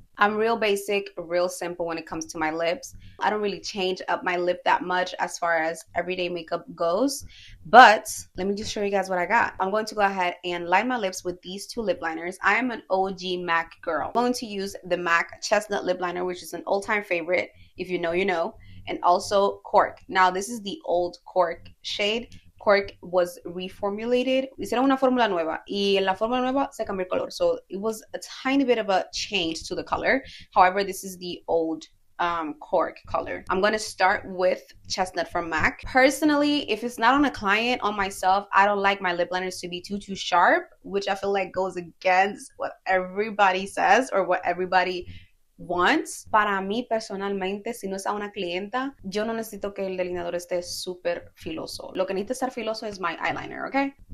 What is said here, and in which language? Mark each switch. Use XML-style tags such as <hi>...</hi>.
<en>I'm real basic, real simple when it comes to my lips. I don't really change up my lip that much as far as everyday makeup goes, but let me just show you guys what I got. I'm going to go ahead and line my lips with these two lip liners. I am an OG MAC girl. I'm going to use the MAC Chestnut Lip Liner, which is an all-time favorite. If you know, you know. And also Cork. Now this is the old Cork shade. Cork was reformulated.</en> <es>Hicieron una fórmula nueva y en la fórmula nueva se cambió el color.</es> <en>So it was a tiny bit of a change to the color. However, this is the old Cork color. I'm going to start with Chestnut from MAC. Personally, if it's not on a client, on myself, I don't like my lip liners to be too sharp, which I feel like goes against what everybody says or what everybody wants.</en> <es>Para mí personalmente, si no es a una clienta, yo no necesito que el delineador esté súper filoso. Lo que necesita estar filoso es</es> <en>my eyeliner,</en> <es>¿ok?</es>